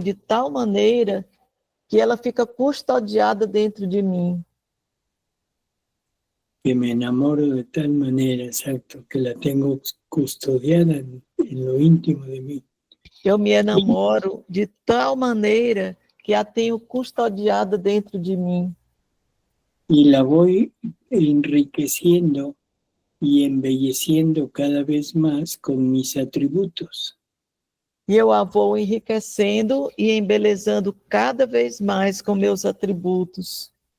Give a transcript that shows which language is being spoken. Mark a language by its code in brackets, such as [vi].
[pt] tal maneira que ela fica custodiada dentro de mim. [es] Que me enamoro de tal manera, exacto, que la tengo custodiada en lo íntimo de mí. [pt] Eu me enamoro de tal maneira que a tenho custodiada dentro de mim. [es] Y la voy enriqueciendo y embelleciendo cada vez más con mis atributos. [pt] E eu a vou enriquecendo e embelezando cada vez mais com meus atributos.